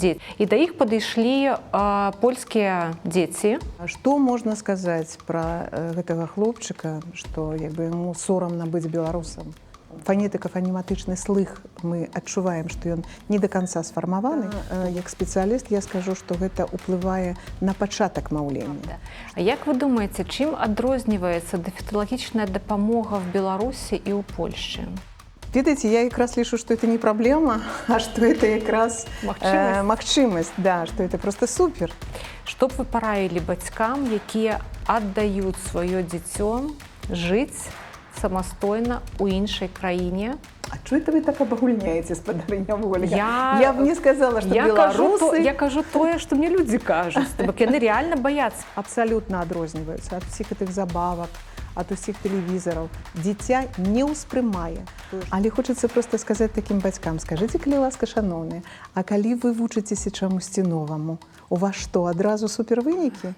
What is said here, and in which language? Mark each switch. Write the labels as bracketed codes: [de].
[ru] И до их подошли польские дети. [be] Што можна сказаць пра гэтага хлопчыка, што яму сорамна быць беларусам? Фанетыка-фанематычны слых мы адчуваем, што ён не да канца сфармаваны. Як спецыяліст я скажу, што гэта ўплывае на пачатак маўлення. А як вы думаеце, чым адрозніваецца дефекталагічная дапамога в Беларусі і ў Польшчы? Ведаеце, я якраз лічу, што это не праблема, а што это якраз магчымасць, да, што это просто супер. Што б вы параілі бацькам, якія аддаюць сваё дзіцё жыць самастойна ў іншай краіне? А чого это вы так абагульняеце, спадарыня Воля? Я б не сказала, што беларусы... Я кажу тое, што мне людзі кажуць, бо яны рэальна баяцца. Абсалютна адрозніваюцца ад усіх гэтых забавак, ад усіх тэлевізараў. Дзіця не ўспрымае. Але хочацца проста сказаць такім бацькам: скажыце, калі ласка, шаноўныя, а калі вы вучыцеся чамусьці новаму, у вас што, адразу супервынікі?